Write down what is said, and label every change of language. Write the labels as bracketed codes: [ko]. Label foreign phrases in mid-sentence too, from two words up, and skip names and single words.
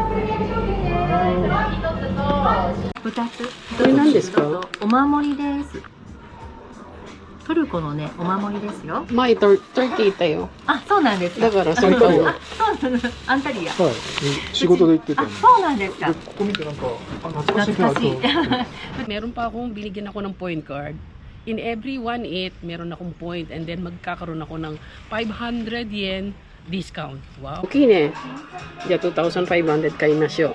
[ja] 2 つ。これ何ですか？お守りです。トルコのね、お守りですよ。前トルキーいたよ。あ、そうなんですか。だからそれかも。あ、そうなんです。アンタリア。はい、仕事で行ってたあ、んで。そうなんですか。で、ここ見てなんか、あ、懐かしいなと思って。 [tl] Meron pa akong binigyan ako ng [en] point card. In every 1/8, [tl] meron akong [en] point and then [tl] magkakaroon ako ng 500 yen discount. [ja] Wow. Okay ね。じゃあ2,500買いましょう。